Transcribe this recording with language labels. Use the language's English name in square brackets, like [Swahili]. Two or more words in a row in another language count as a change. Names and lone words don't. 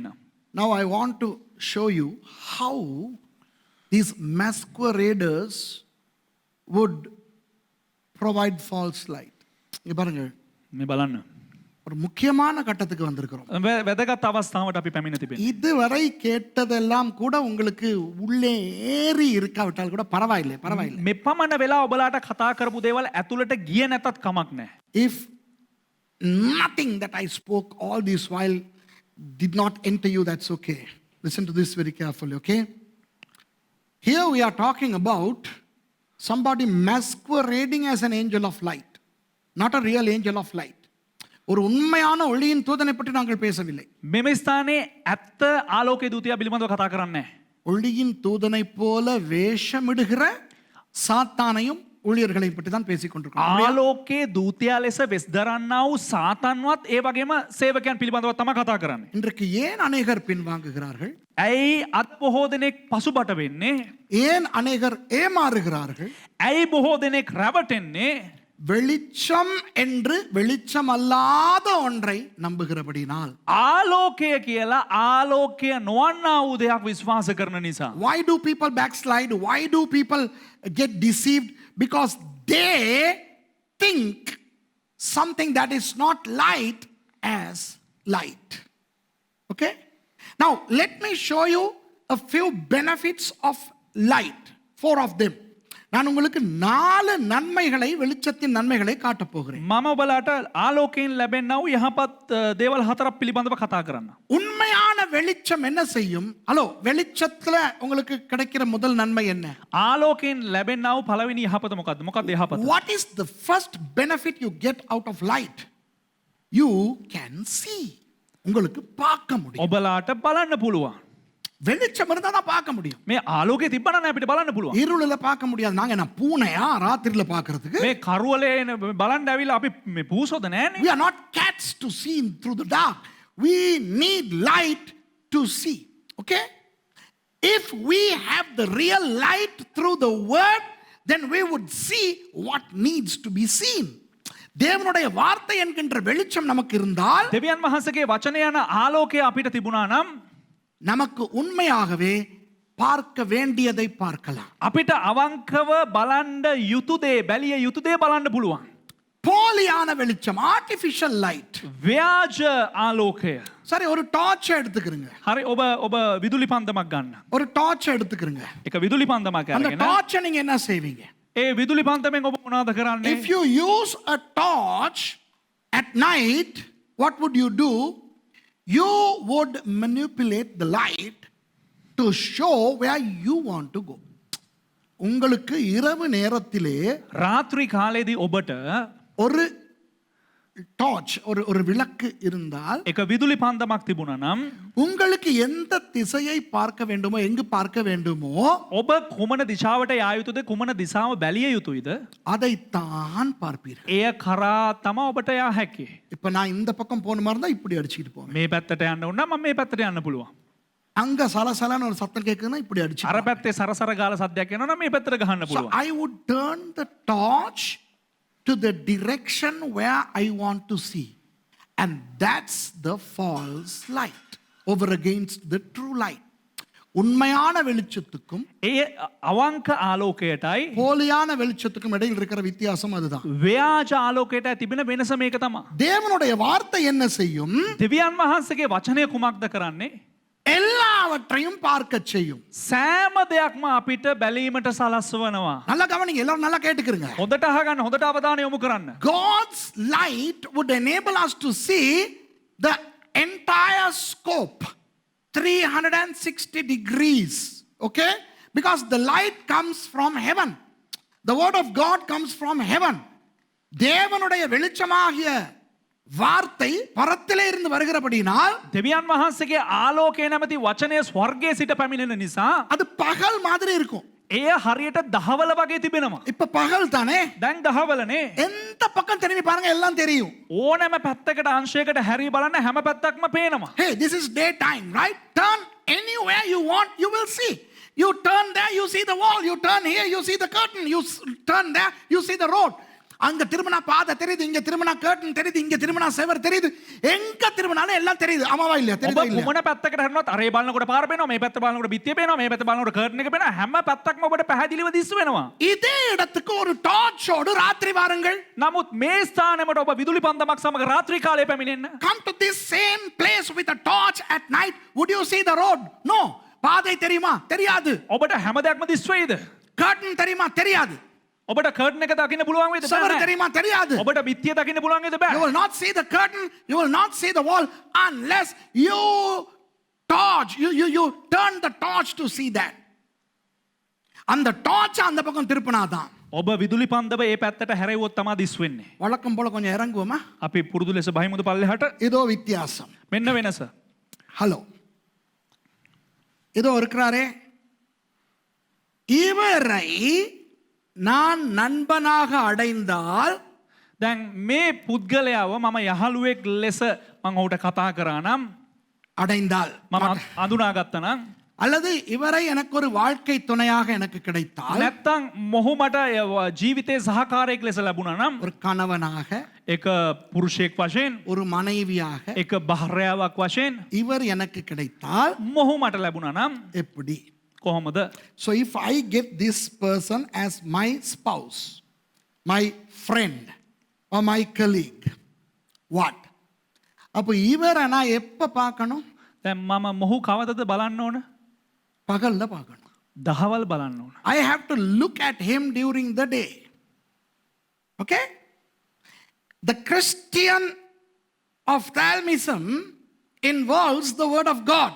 [English] Now I want to show you how these masqueraders would provide false light. [Tamil] இங்க பாருங்க. [Sinhala] මේ බලන්න. [Tamil] ஒரு முக்கியமான கட்டத்துக்கு வந்திருக்கிறோம். [Sinhala] වැදගත් අවස්ථාවට අපි පැමිණ තිබෙනවා. [Tamil] இதுவரை கேட்டதெல்லாம் கூட உங்களுக்கு உள்ளே ஏறி இருக்காவிட்டால் கூட பரவாயில்லை. [Sinhala] මේ පමණ වෙලා ඔබලාට කතා කරපු දේවල් ඇතුළට ගිය නැතත් කමක් නැහැ. [English] If nothing that I spoke all this while did not enter you, that's okay. Listen to this very carefully, okay? Here we are talking about somebody masquerading as an angel of light, not a real angel of light. [Tamil] ஒரு உண்மையான ஒளியின் தூதனை பற்றி நாங்கள் பேசவில்லை. [Sinhala] මෙම ස්ථානයේ ඇත්ත ආලෝකයේ දූතයා පිළිබඳව කතා කරන්නේ නැහැ. [Tamil] ஒளியின் தூதனை போல வேஷமிடுகிற சாத்தானையும் ஊழியர்களை பற்றி தான் பேசிக் கொண்டிருக்கிறோம். [Sinhala] ආලෝකයේ දූතයා ලෙස වෙස් දරන්නා වූ සාතන්වත් ඒ වගේම සේවකයන් පිළිබඳව තමයි කතා කරන්නේ. [Tamil] இன்றைக்கு ஏன் அநேகர் பின்வாங்குகிறார்கள்? [Sinhala] ඇයි අද බොහෝ දෙනෙක් පසුබට වෙන්නේ? [Tamil] ஏன் அநேகர் ஏமாறுகிறார்கள்? [Sinhala] ඇයි බොහෝ දෙනෙක් රැවටෙන්නේ? [Tamil] வெளிச்சம் என்று வெளிச்சம் அல்லாத ஒன்றை நம்புகிறபடினால். [Sinhala] ආලෝකය කියලා ආලෝකය නොවන්නා වූ දෙයක් විශ්වාස කරන නිසා. [English] Why do people backslide? Why do people get deceived? Because they think something that is not light as light. Okay? Now let me show you a few benefits of light. 4 of them. [Tamil] நான் உங்களுக்கு 4 நன்மைகளை வெளிச்சத்தின் நன்மைகளை காட்டப் போகிறேன். [Sinhala] මම ඔබලාට ආලෝකයෙන් ලැබෙන්නා වූ යහපත් දේවල් හතරක් පිළිබඳව කතා කරන්න. [Tamil] உண்மையான வெளிச்சம் என்ன செய்யும்? ஹலோ, வெளிச்சத்துல உங்களுக்கு கிடைக்கிற முதல் நன்மை என்ன? [Sinhala] ආලෝකයෙන් ලැබෙන්නා වූ පළවෙනි යහපත මොකක්ද? මොකක්ද යහපත? [English] What is the first benefit you get out of light? You can see. [Tamil] உங்களுக்கு பார்க்க முடியும். [Sinhala] ඔබලාට බලන්න පුළුවන්. [Tamil] வெளிச்சம் இருந்தா தான் பார்க்க முடியும். [Sinhala] මේ ආලෝකය තිබ්බනම් අපිට බලන්න පුළුවන්. [Tamil] இருளுல பார்க்க முடியாது. நாங்க என்ன பூனையா ராத்திரில பார்க்கிறதுக்கு? [Sinhala] මේ කරවලේ බලන්න ඇවිල්ලා අපි මේ පූසොද නෑනේ. [English] We are not cats to see through the dark. We need light to see. Okay? If we have the real light through the word, then we would see what needs to be seen. [Tamil] தேவனுடைய வார்த்தை என்கின்ற வெளிச்சம் நமக்கு இருந்தால் [Sinhala] දෙවියන් වහන්සේගේ වචනය යන ආලෝකය අපිට තිබුණා නම් [Tamil] நமக்கு உண்மையாகவே பார்க்க வேண்டியதை பார்க்கலாம். [Sinhala] අපිට අවංකව බලන්න යුතු දේ බැලිය යුතු දේ බලන්න පුළුවන්. [Tamil] போலியான வெளிச்சம், [English] artificial light. [Sinhala] ව්‍යාජ ආලෝකය. [Tamil] சரி, ஒரு டார்ச் எடுத்துக்கிறங்க. [Sinhala] හරි ඔබ විදුලි පන්දමක් ගන්න. [Tamil] ஒரு டார்ச் எடுத்துக்கிறங்க. [Sinhala] එක විදුලி පන්දමක් [Tamil] அந்த [Sinhala] අරගෙන [Tamil] டார்ச்சை நீங்க என்ன செய்வீங்க? [Sinhala] ඒ විදුලි පන්දමෙන් ඔබ මොනවද කරන්නේ? [English] If you use a torch at night, what would you do? You would manipulate the light to show where you want to go. [Tamil] உங்களுக்கு இரவு நேரத்திலே [Sinhala] රාත්‍රී කාලයේදී ඔබට [Tamil] ஒரு டார்ச், ஒரு விளக்கு இருந்தால் [Sinhala] එක විදුලි පන්දමක් තිබුණා නම් [Tamil] உங்களுக்கு எந்த திசையை பார்க்க வேண்டுமோ, எங்கு பார்க்க வேண்டுமோ [Sinhala] ඔබ කුමන දිශාවට යා යුතුද කුමන දිශාව බැලිය යුතුයිද [Tamil] அதைத்தான் பார்ப்பீர்கள். [Sinhala] එය කරා තමයි ඔබට යා හැකි. [Tamil] இப்ப நான் இந்த பக்கம் போன மாதிரி இருந்தா இப்படி அடிச்சுட்டு போவேன். [Sinhala] මේ පැත්තට යන්න ඕන නම් මම මේ පැත්තට යන්න පුළුවන්. [Tamil] அங்க சலசலன்னு ஒரு சத்தம் கேட்குதுன்னா இப்படி அடிச்சு. [Sinhala] අර පැත්තේ සරසර ගාලා සද්දයක් එනවා නම් මේ පැත්තට ගහන්න [English] So [Sinhala] පුළුවන්. [English] I would turn the torch to the direction where I want to see. And that's the false light over against the true light. [Tamil] உண்மையான வெளிச்சத்துக்கும் [Sinhala] ඒ අවංක ආලෝකයටයි [Tamil] போலியான வெளிச்சத்துக்கும் இடையில் இருக்கிற வித்தியாசம் அதுதான். [Sinhala] ව්‍යාජ ආලෝකයටයි තිබෙන වෙනස මේක තමයි. [Tamil] தேவனுடைய வார்த்தை என்ன செய்யும்? [Sinhala] දෙවියන් වහන්සේගේ වචනය කුමක්ද කරන්නේ? [Tamil] எல்லாவற்றையும் பார்க்க செய்யும். [Sinhala] සෑම දෙයක්ම අපිට බැලීමට සලස්වනවා. [Tamil] நல்லா கவனிங்க, எல்லாரும் நல்லா கேட்டுக்கிறங்க. [Sinhala] හොඳට අහගන්න, හොඳට අවධානය යොමු කරන්න. [English] God's light would enable us to see the entire scope, 360 degrees. Okay? Because the light comes from heaven. The word of God comes from heaven. [Tamil] தேவனுடைய வெளிச்சமாகிய வார்த்தை பரத்திலே இருந்து வருகிறபடினால் [Sinhala] දෙවියන් වහන්සේගේ ආලෝකය නැමැති වචනය ස්වර්ගයේ සිට පැමිණෙන නිසා [Tamil] அது பகல் மாதிரி இருக்கும். [Sinhala] එය හරියට දහවල වගේ තිබෙනවා. [Tamil] இப்ப பகல் தானே, [Sinhala] දැන් දහවලනේ. [Tamil] எந்த பக்கம் திரும்பி பாருங்க எல்லாம் தெரியும். [Sinhala] ඕනෑම පැත්තකට අංශයකට හැරී බලන්න හැම පැත්තක්ම පේනවා. [English] Hey, this is daytime, right? Turn anywhere you want, you will see. You turn there, you see the wall. You turn here, you see the curtain. You turn there, you see the road. [Tamil] அங்க திரும்பினா பாதை தெரியுது, இங்க திரும்பினா கர்டன் தெரியுது, இங்க திரும்பினா செவர் தெரியுது. எங்க திரும்பினாலும் எல்லாம் தெரியுது. ஆமாவா இல்லையா? [Sinhala] ඔබ [Tamil] தெரியுதா இல்லையா? [Sinhala] කුමන පැත්තකට හැරුණොත් අරේ බලනකොට පාර පේනවා, මේ පැත්ත බලනකොට බිත්තිය පේනවා, මේ පැත්ත බලනකොට කර්ටන් එක පේනවා. හැම පැත්තක්ම ඔබට පැහැදිලිව දිස් වෙනවා. [Tamil] இதே இடத்துக்கு ஒரு டார்ச்சோடு ராத்திரி வாருங்கள். [Sinhala] නමුත් මේ ස්ථානෙමට ඔබ විදුලි පන්දමක් සමග රාත්‍රී කාලයේ පැමිණෙන්න. [English] Come to this same place with a torch at night. Would you see the road? No. [Tamil] பாதை தெரியுமா? தெரியாது. [Sinhala] ඔබට හැම දෙයක්ම දිස් වෙයිද? [Tamil] கர்டன் தெரியுமா? தெரியாது. [Sinhala] ඔබට කර්ටන් එක දකින්න පුළුවන් වේද? [Tamil] செவர் [Sinhala] බෑ. [Tamil] தெரியுமா? தெரியாது. [Sinhala] ඔබට බිත්තිය දකින්න පුළුවන් වේද? [English] You [Sinhala] බෑ. [English] will not see the curtain, you will not see the wall unless you torch, you turn the torch to see that. [Tamil] அந்த டார்ச் அந்த பக்கம் திருப்பினாதான். [Sinhala] ඔබ විදුලි පන්දම ඒ පැත්තට හැරෙව්වොත් තමයි දිස් වෙන්නේ. [Tamil] வழக்கம் போல கொஞ்சம் இறங்குவோமா? [Sinhala] අපි පුරුදු ලෙස බහිමුද පල්ලෙහාට? [Tamil] இதோ வித்தியாசம். [Sinhala] මෙන්න වෙනස. [Tamil] ஹலோ, இதோ இருக்கிறாரே, இவரை நான் நண்பனாக அடைந்தால் [Sinhala] දැන් මේ පුද්ගලයාව මම යහළුවෙක් ලෙස මම ඔහුට කතා කරා නම් [Tamil] அடைந்தால் [Sinhala] මම අඳුනාගත්තා නම් [Tamil] அல்லது இவரை எனக்கு ஒரு வாழ்க்கை துணையாக எனக்கு கிடைத்தால், [Sinhala] නැත්තම් මොහු මට ජීවිතේ සහකාරයෙක් ලෙස ලැබුණා නම් [Tamil] ஒரு கணவனாக, [Sinhala] එක පුරුෂයෙක් වශයෙන් [Tamil] ஒரு மனைவியாக [Sinhala] එක භාර්යාවක් වශයෙන් [Tamil] இவர் எனக்கு கிடைத்தால் [Sinhala] මොහු මට ලැබුණා නම් [Tamil] எப்படி? [Sinhala] කොහොමද? [English] So if I get this person as my spouse, my friend or my colleague, what? [Tamil] அப்போ இவரை நான் எப்ப பார்க்கணும்? [Sinhala] දැන් මම මොහු කවදද බලන්න ඕන? [Tamil] பகல்ல பார்க்கணும். [Sinhala] දහවල් බලන්න ඕන. [English] I have to look at him during the day. Okay? The Christian ophthalmism involves the word of God.